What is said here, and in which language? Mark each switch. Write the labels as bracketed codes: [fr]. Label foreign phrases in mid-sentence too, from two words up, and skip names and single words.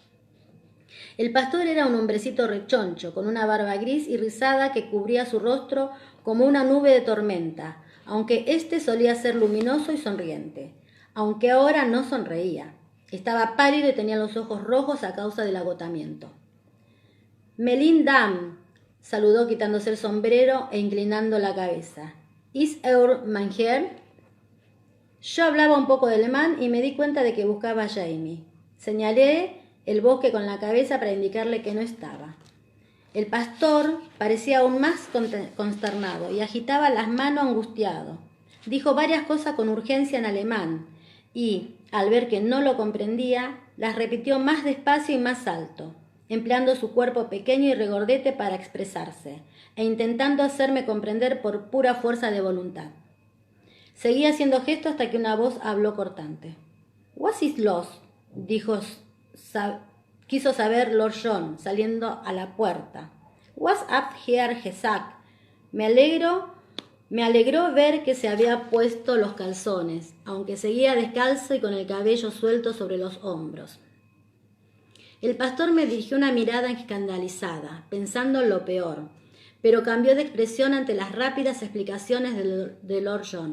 [es] El pastor era un hombrecito rechoncho, con una barba gris y rizada que cubría su rostro como una nube de tormenta, aunque éste solía ser luminoso y sonriente, aunque ahora no sonreía. Estaba pálido y tenía los ojos rojos a causa del agotamiento. «Melin Dam», saludó quitándose el sombrero e inclinando la cabeza. [de] «Ist mein Herr?» [es] Yo hablaba un poco de alemán y me di cuenta de que buscaba a Jamie. Señalé el bosque con la cabeza para indicarle que no estaba. El pastor parecía aún más consternado y agitaba las manos angustiado. Dijo varias cosas con urgencia en alemán y, al ver que no lo comprendía, las repitió más despacio y más alto, empleando su cuerpo pequeño y regordete para expresarse, e intentando hacerme comprender por pura fuerza de voluntad. Seguía haciendo gestos hasta que una voz habló cortante. [de] «Was ist los?», [es] quiso saber Lord John, saliendo a la puerta. [de] «Was habt ihr gesagt?» [es] «Me alegro Me alegró ver que se había puesto los calzones, aunque seguía descalzo y con el cabello suelto sobre los hombros. El pastor me dirigió una mirada escandalizada, pensando en lo peor, pero cambió de expresión ante las rápidas explicaciones de Lord John.